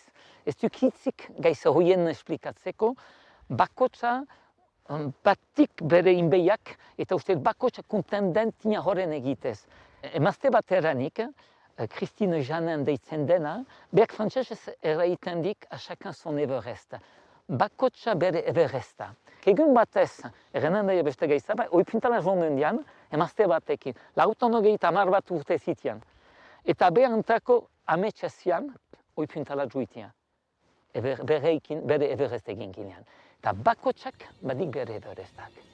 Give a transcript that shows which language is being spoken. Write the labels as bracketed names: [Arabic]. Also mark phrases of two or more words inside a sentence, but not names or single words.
[Basque] Ez duk hitzik gaiza hoien esplikatzeko, bakotza batik bere inbeiak eta uste bakotza kontendentina horren egitez. Emazte bat eranik, Christine Janin deitzen dena, beak frantzesez eraiten dik [French] a chacun son Everest. [Basque] Bakotza bere Everesta. Egun batez, errenen daia beste gaiza, oipintala joan dian, emazte batekin, lautan hogei tamar bat urte zitian. Eta behantako ametsa zian, oipintala juitian. Bere Everest egin ginean. Eta bakotzak badik bere Everestak.